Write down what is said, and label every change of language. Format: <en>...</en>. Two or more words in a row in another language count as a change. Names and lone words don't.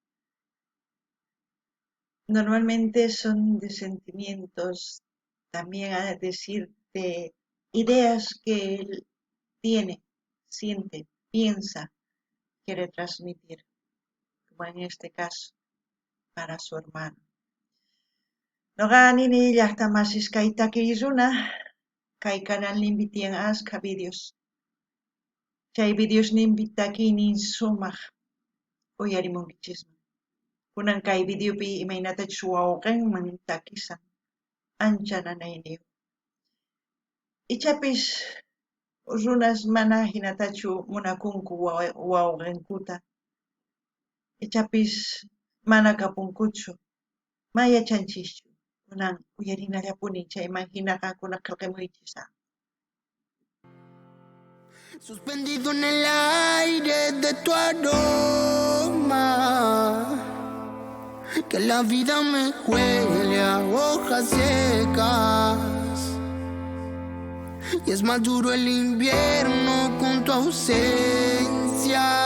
<es>Normalmente son de sentimientos, también a decir de ideas que él tiene, siente, piensa, quiere transmitir, como en este caso, para su hermano.</es> <qu>Noqa nini llaqtamasis kay takiy runa, kay canalninpi tiyan ashka videos. Chay videosninpi takiynin sumaq uyarimunkichismi. Kunan kay videopi imaynatachu wawqinman takisan, ancha nanayniyuq. Ichapis runas mana hinatachu munakunku wawqinkuta. Ichapis mana kapunkuchu, mayachanchikchu. Kunan uyarinallapuni chayman hinaqa kunan qillqimuychisa.</qu> <es>Suspendido en el aire de tu aroma, que la vida me huele a hojas secas. Y es más duro el invierno con tu ausencia.</es>